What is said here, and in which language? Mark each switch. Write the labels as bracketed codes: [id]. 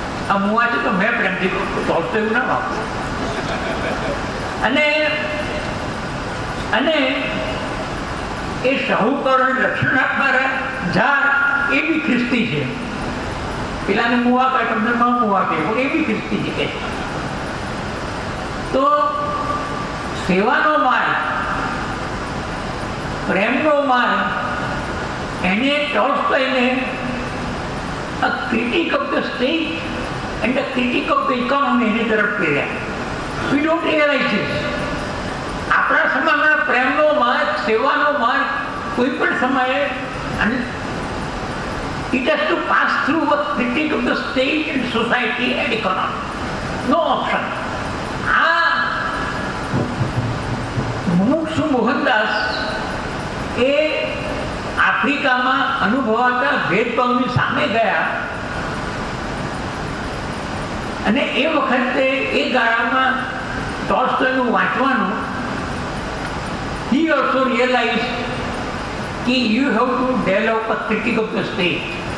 [gu] આ મુવા છે તો મેં પ્રેમથી કહું છું, ટોલ્સ્ટોય એવું ના વાપરું. અને એ શાહુકારોને રક્ષણ આપનારા ઝાડ એ બી ખ્રિસ્તી છે. પેલાને મુવા કહે, તમને ન મુવા કહે, એ બી ખ્રિસ્તી છે કે. તો સેવાનો માર્ગ, પ્રેમનો માર્ગ, એને ટોલ્સ્ટોયને [en] a critic of the state and a critic of the economy [gu] એની તરફ ફેર્યા. [en] We don't realize this. [gu] આપણા સમાજમાં પ્રેમનો માર્ગ, સેવાનો માર્ગ કોઈ પણ સમયે, [en] અને it has to pass through a critic of the state and society and economy. No option. [gu] આ મુમુક્ષુ મોહનદાસ એ આફ્રિકામાં અનુભવાતા ભેદભાવની સામે ગયા અને એ વખતે એ ગાળામાં ટોલ્સ્ટોયનું વાંચવાનું, [en] he also realized [gu] કે [en] you have to develop a critic of the state.